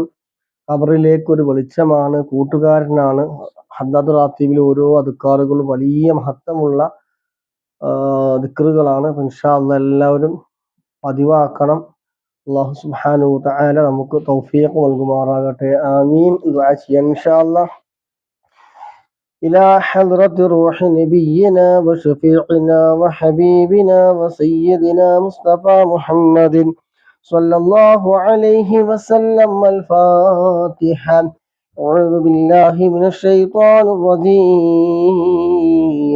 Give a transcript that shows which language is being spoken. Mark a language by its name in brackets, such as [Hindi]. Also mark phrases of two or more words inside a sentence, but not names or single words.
[Malayalam] ഖബറിലേക്ക് ഒരു വെളിച്ചമാണ്, കൂട്ടുകാരനാണ്. ഹദ്ദാദ് റാത്തീബിലെ ഓരോ അദ്കാറുകളും വലിയ മഹത്വമുള്ള ദിക്റുകളാണ്. [Arabic] إن شاء الله [Malayalam] എല്ലാവരും പതിവാക്കണം. അല്ലാഹു [Arabic] سبحانه وتعالى [Malayalam] നമുക്ക് തൗഫീഖ് നൽകുമാറാകട്ടെ. ആമീൻ. ദുആ ചെയ്യാം [Arabic] إن شاء الله. إلى حضرة روح نبينا وشفيعنا وحبيبنا وسيدنا مصطفى محمد صلى الله عليه وسلم. الفاتحة. أعوذ بالله من الشيطان الرجيم.